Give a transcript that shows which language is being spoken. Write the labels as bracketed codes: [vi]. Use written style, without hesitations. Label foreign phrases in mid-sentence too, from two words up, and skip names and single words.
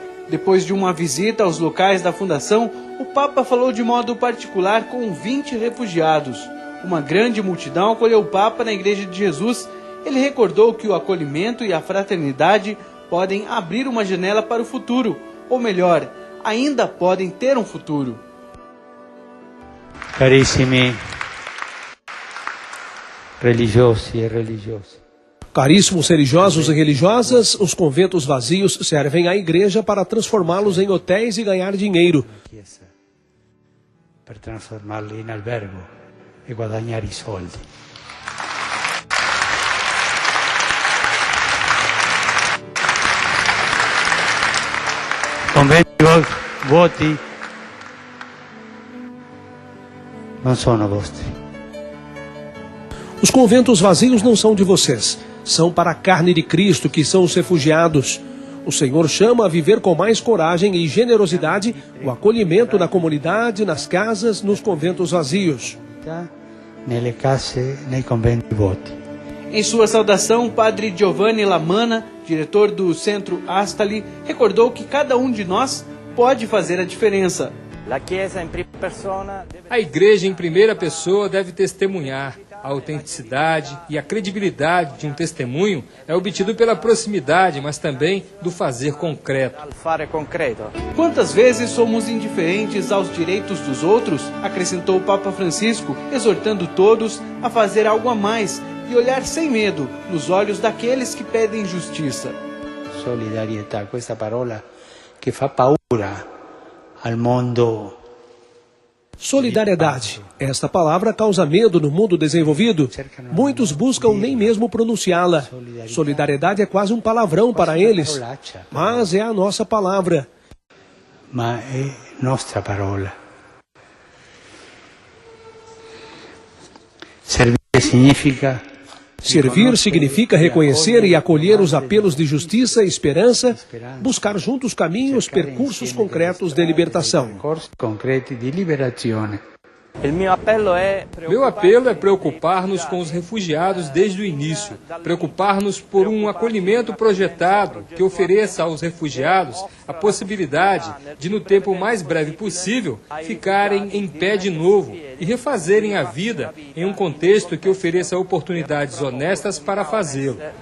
[pt] Depois de uma visita aos locais da fundação, o Papa falou de modo particular com 20 refugiados. Uma grande multidão acolheu o Papa na Igreja de Jesus. Ele recordou que o acolhimento e a fraternidade podem abrir uma janela para o futuro, ou melhor, ainda podem ter um futuro. [it] Carissimi religiosi e religiose. [pt] Caríssimos religiosos e religiosas, os conventos vazios servem à igreja para transformá-los em hotéis e ganhar dinheiro. [it] Per trasformarli in albergo e guadagnare i soldi. Conventi vuoti non sono vostri. [pt] Os conventos vazios não são de vocês, são para a carne de Cristo, que são os refugiados. O Senhor chama a viver com mais coragem e generosidade o acolhimento na comunidade, nas casas, nos conventos vazios. [it] Nelle case, nei conventi vuoti. [pt] Em sua saudação, o padre Giovanni Lamanna, diretor do Centro Astali, recordou que cada um de nós pode fazer a diferença. A igreja em primeira pessoa deve testemunhar. A autenticidade e a credibilidade de um testemunho é obtido pela proximidade, mas também do fazer concreto. Quantas vezes somos indiferentes aos direitos dos outros? Acrescentou o Papa Francisco, exortando todos a fazer algo a mais e olhar sem medo nos olhos daqueles que pedem justiça. [it] Solidarietà, questa parola che fa paura al mondo. [pt] Solidariedade. Esta palavra causa medo no mundo desenvolvido. Muitos buscam nem mesmo pronunciá-la. Solidariedade é quase um palavrão para eles, mas é a nossa palavra. [it] Ma è nostra parola. [pt] Servir significa reconhecer e acolher os apelos de justiça e esperança, buscar juntos caminhos, percursos concretos de libertação. Meu apelo é preocupar-nos com os refugiados desde o início, preocupar-nos por um acolhimento projetado que ofereça aos refugiados a possibilidade de, no tempo mais breve possível, ficarem em pé de novo e refazerem a vida em um contexto que ofereça oportunidades honestas para fazê-lo.